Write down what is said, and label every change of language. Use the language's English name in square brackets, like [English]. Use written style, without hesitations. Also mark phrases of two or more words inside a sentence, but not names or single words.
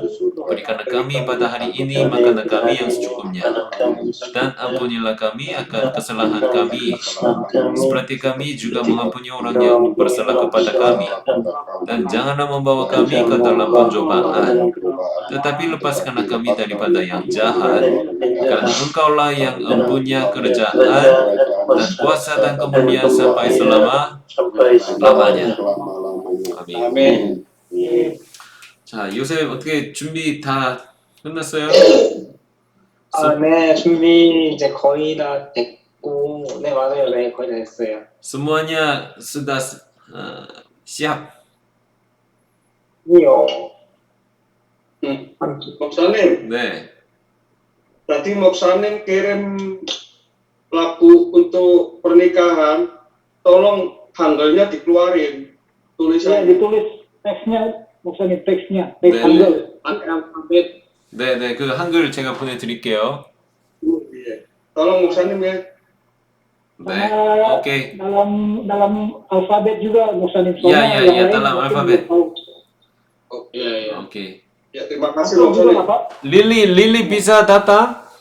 [Indonesian] Berikanlah kami pada hari ini makanan kami yang secukupnya, dan ampunilah kami akan kesalahan kami, seperti kami juga mengampuni orang yang bersalah kepada kami. Dan janganlah membawa kami ke dalam pencobaan, tetapi lepaskanlah kami daripada yang jahat, karena Engkaulah yang empunya kerajaan dan kuasa dan kemuliaan sampai selama-lamanya. [Korean] 아멘. 자, 요셉 어떻게 준비 다 끝났어요? 네, 준비 이제 거의 다 됐고, 네, 맞아요. 네, 거의 다 됐어요. [Indonesian] Semuanya sudah siap. [Korean] 이요. [Indonesian] Moksanim, [Korean] 네. [Indonesian] tadi Moksanim kirim lagu untuk pernikahan, tolong hanggalnya dikeluarin, saya tulisannya. ditulis teksnya, maksudnya teksnya, teks [Korean] 네, [Indonesian] Hangul. Pakai alfabet. [Korean] 네, 그 한글 제가 보내드릴게요. [Indonesian] Iya. Tolong Moksanim ya. [Korean] 네, [Indonesian] Sama [Korean] 오케이. [Indonesian] dalam alfabet juga, maksudnya Iya, dalam alfabet. Iya. [Korean] 오케이. [Indonesian] Ya, terima kasih Juga Moksanim. Pak. Lili bisa datang?